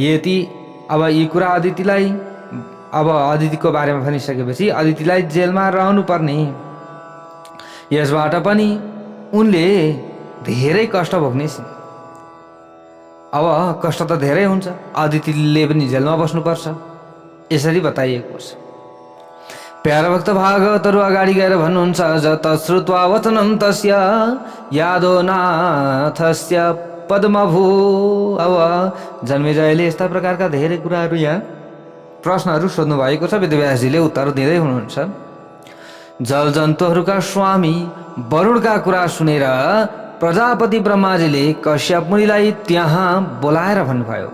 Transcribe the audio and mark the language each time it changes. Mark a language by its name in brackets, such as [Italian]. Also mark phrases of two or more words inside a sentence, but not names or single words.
[Nepali] यति अब यी कुरा अदितिलाई, अब अदितिको बारेमा भनिसकेपछि अदितिलाई जेलमा रहनु पर्ने, यसबाट पनि उनले धेरै कष्ट भोग्नेछिन्। अब कष्ट त धेरै हुन्छ, अदितिले पनि जेलमा बस्नुपर्छ, यसरी बताइएको छ। प्यारा भक्त भागवतहरू अगाडि गएर भन्नुहुन्छ, [Sanskrit] जत श्रुत्वा वचनं तस्य यादो नाथस्य पद्मभू। [Nepali] अब जन्मेजयले यस्ता प्रकारका धेरै कुराहरू यहाँ प्रश्नहरू सोध्नु भएको छ, वेदव्यासजीले उत्तर दिँदै हुनुहुन्छ। जल जन्तुहरूका स्वामी वरुणका कुरा सुनेर प्रजापति ब्रह्माजीले कश्यप मुनिलाई त्यहाँ बोलाएर भन्नुभयो।